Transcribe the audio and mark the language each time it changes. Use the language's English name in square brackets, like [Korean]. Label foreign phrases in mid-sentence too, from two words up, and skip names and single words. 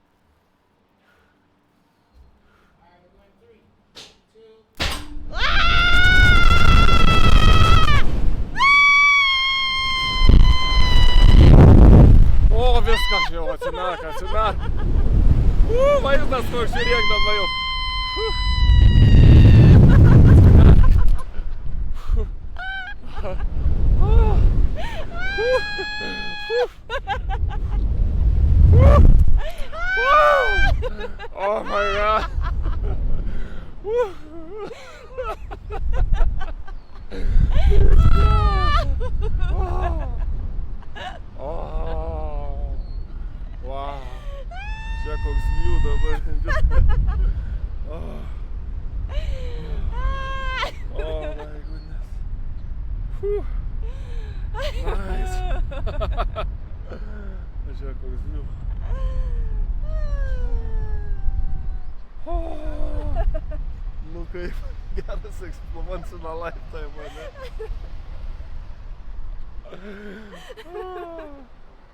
[Lithuanian] O, viskas jau atsimerk. Vaizdas koks žiūrėk dabar jau. [English] Oh my god. Wow. [Lithuanian] Čia koks view dabar. [English] Oh my goodness. Nice. [Lithuanian] Čia koks view. Nu kaip, geras [English] once in a lifetime, [Lithuanian] ane?